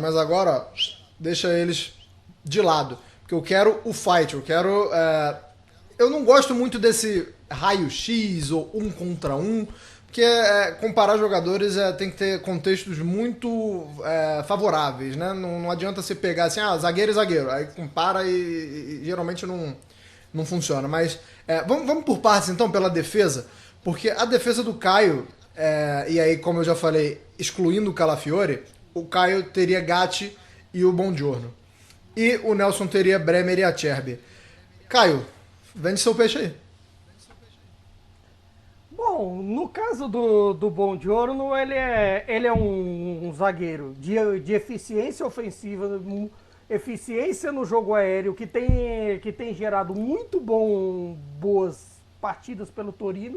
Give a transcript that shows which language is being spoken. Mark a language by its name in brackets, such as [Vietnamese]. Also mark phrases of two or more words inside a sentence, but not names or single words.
[Portuguese] Mas agora, ó, deixa eles de lado, porque eu quero o fight, eu não gosto muito desse raio-x ou 1 contra 1, porque comparar jogadores tem que ter contextos muito favoráveis, né? Não adianta você pegar assim, zagueiro e zagueiro, aí compara e geralmente não funciona. Mas vamos por partes então, pela defesa, porque a defesa do Caio, e aí como eu já falei, excluindo o Calafiori, o Caio teria Gatti e o Buongiorno. E o Nelson teria Bremer e Acerbi. Caio, vende seu peixe aí. Bom, no caso do Buongiorno, ele é um zagueiro de eficiência ofensiva, eficiência no jogo aéreo, que tem gerado boas partidas pelo Torino.